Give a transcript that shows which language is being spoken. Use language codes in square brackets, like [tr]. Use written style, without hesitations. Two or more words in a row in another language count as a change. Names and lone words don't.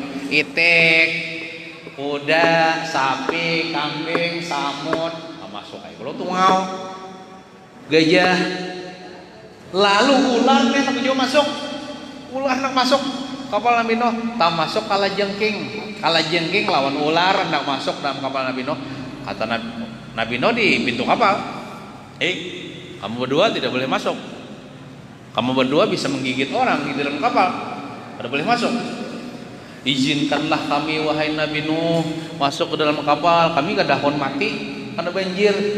[id] Itik, kuda, sapi, kambing, samut masuk aja. Kalau tungau, gajah, lalu ular nih nak masuk, ular nak masuk kapal Nabi Nuh, tak masuk kala jengking lawan ular nak masuk dalam kapal Nabi Nuh. Kata Nabi Nuh di pintu kapal, kamu berdua tidak boleh masuk. Kamu berdua bisa menggigit orang di dalam kapal, tidak boleh masuk. Izinkanlah kami wahai Nabi Nuh masuk ke dalam kapal, kami kadahon mati karena banjir.